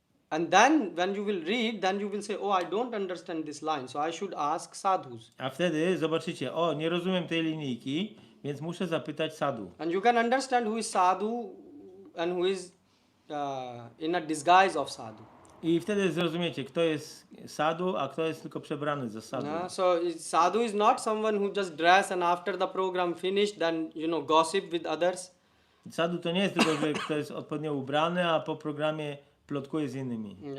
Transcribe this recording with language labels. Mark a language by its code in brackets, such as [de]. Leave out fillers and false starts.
[en] And then when you will read, then you will say, oh, I don't understand this line, so I should ask sadhus. [pl] A wtedy zobaczycie, nie rozumiem tej linijki, więc muszę zapytać sadhu. [en] And you can understand who is sadhu and who is in a disguise of sadhu. [pl] I wtedy zrozumiecie, kto jest sadhu, a kto jest tylko przebrany za sadhu. [en] So sadhu is not someone who just dress and after the program finished, then gossip with others. [pl] Sadhu to nie jest tylko, że kto jest odpowiednio ubrany, a po programie plotkuje z innymi.